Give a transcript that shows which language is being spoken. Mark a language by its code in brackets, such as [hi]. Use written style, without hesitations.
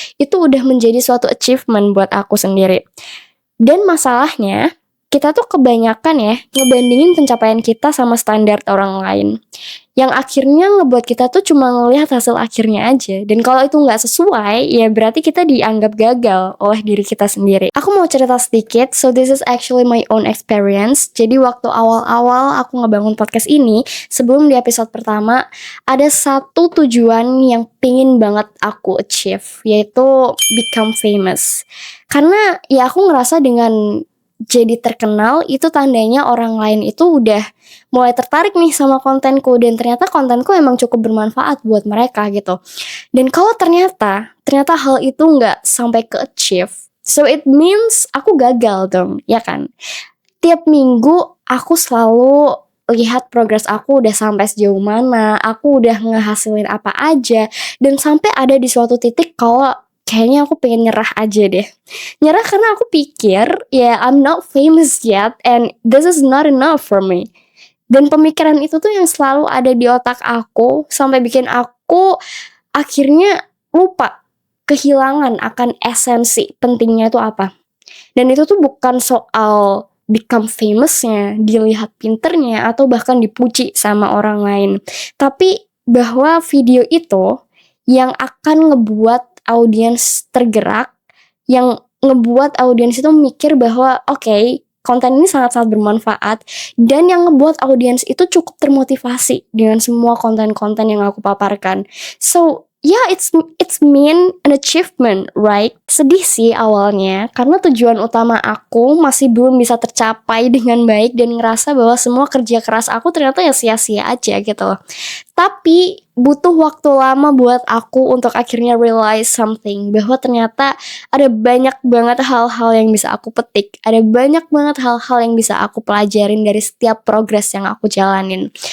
[id] Itu udah menjadi suatu achievement buat aku sendiri. Dan masalahnya, kita tuh kebanyakan ya ngebandingin pencapaian kita sama standar orang lain. Yang akhirnya ngebuat kita tuh cuma ngelihat hasil akhirnya aja. Dan kalau itu nggak sesuai, ya berarti kita dianggap gagal oleh diri kita sendiri. Aku mau cerita sedikit, [en] so this is actually my own experience. [id] Jadi waktu awal-awal aku ngebangun podcast ini, sebelum di episode pertama, ada satu tujuan yang pingin banget aku achieve, yaitu [en] become famous. [id] Karena ya aku ngerasa dengan jadi terkenal itu tandanya orang lain itu udah mulai tertarik nih sama kontenku dan ternyata kontenku emang cukup bermanfaat buat mereka gitu. Dan kalau ternyata hal itu nggak sampai ke achieve, [en] so it means [id] aku gagal dong, ya kan? Tiap minggu aku selalu lihat progres aku udah sampai sejauh mana, aku udah ngehasilin apa aja, dan sampai ada di suatu titik kalau kayaknya aku pengen nyerah aja deh. Nyerah karena aku pikir, ya [en] I'm not famous yet and this is not enough for me. [id] Dan pemikiran itu tuh yang selalu ada di otak aku sampai bikin aku akhirnya lupa, kehilangan akan esensi pentingnya itu apa. Dan itu tuh bukan soal become famousnya, dilihat pinternya, atau bahkan dipuji sama orang lain. Tapi bahwa video itu yang akan ngebuat audiens tergerak, yang ngebuat audiens itu mikir bahwa oke, konten ini sangat-sangat bermanfaat, dan yang ngebuat audiens itu cukup termotivasi dengan semua konten-konten yang aku paparkan. [en] So yeah, it's mean an achievement, right? [id] Sedih sih awalnya karena tujuan utama aku masih belum bisa tercapai dengan baik dan ngerasa bahwa semua kerja keras aku ternyata ya sia-sia aja gitu. Tapi butuh waktu lama buat aku untuk akhirnya [en] realize something, [id] bahwa ternyata ada banyak banget hal-hal yang bisa aku petik, ada banyak banget hal-hal yang bisa aku pelajarin dari setiap progres yang aku jalanin.